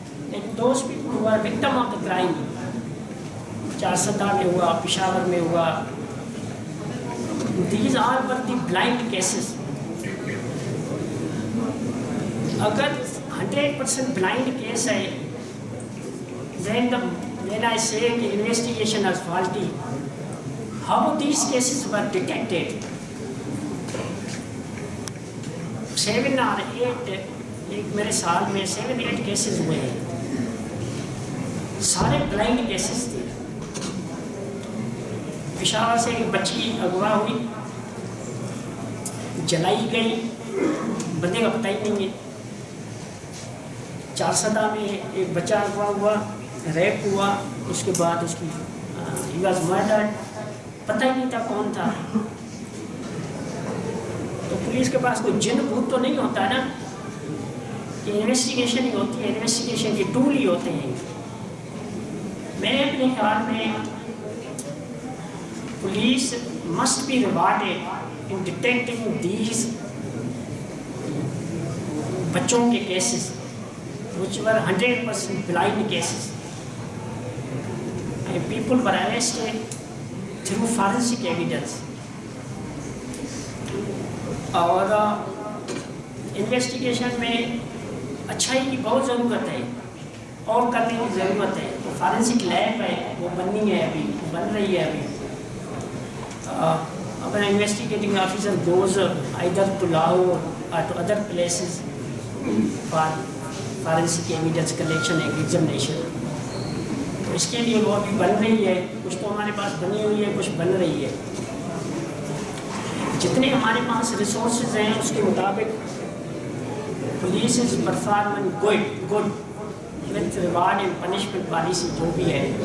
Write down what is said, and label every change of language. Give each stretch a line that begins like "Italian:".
English: لیکن those people who are victim of the crime,
Urdu: Charsadda میں ہوا, پشاور میں ہوا,
English: These are were the blind cases.
Urdu: اگر 100% بلائنڈ کیس ہے,
English: then the when I say the investigation is faulty, how these cases were detected?
Urdu: 7 or 8 ایک میرے سال میں 7-8 کیسز ہوئے ہیں, سارے بلائنڈ کیسز تھے. پشاور سے ایک بچی اغوا ہوئی, جلائی گئی, بندے کا پتہ ہی نہیں ہے. چارسدہ میں ایک بچہ اغوا ہوا, ریپ ہوا, اس کے بعد اس کی
English: he was murdered,
Urdu: پتہ ہی نہیں تھا کون تھا. تو پولیس کے پاس کوئی جن بھوت تو نہیں ہوتا نا, کہ انویسٹیگیشن ہی ہوتی ہے, انویسٹیگیشن کے ٹول ہی ہوتے ہیں. میں اپنے خیال میں
English: police must be rewarded in detecting these
Urdu: بچوں کے cases
English: which were 100% blind cases. And people were arrested through forensic evidence.
Urdu: اور انویسٹیگیشن میں اچھائی کی بہت ضرورت ہے اور کرنے کی ضرورت ہے. فارنسک لیب ہے, وہ بننی ہے, ابھی بن رہی ہے. ابھی اپنا investigating officer
English: goes either to Lahore or to other places for forensic evidence collection and examination.
Urdu: تو اس کے لیے وہ ابھی بن رہی ہے, کچھ تو ہمارے پاس بنی ہوئی ہے, کچھ بن رہی ہے. جتنے ہمارے پاس ریسورسز ہیں اس کے مطابق
English: police is performing good with reward and punishment policy
Urdu: جو بھی ہے.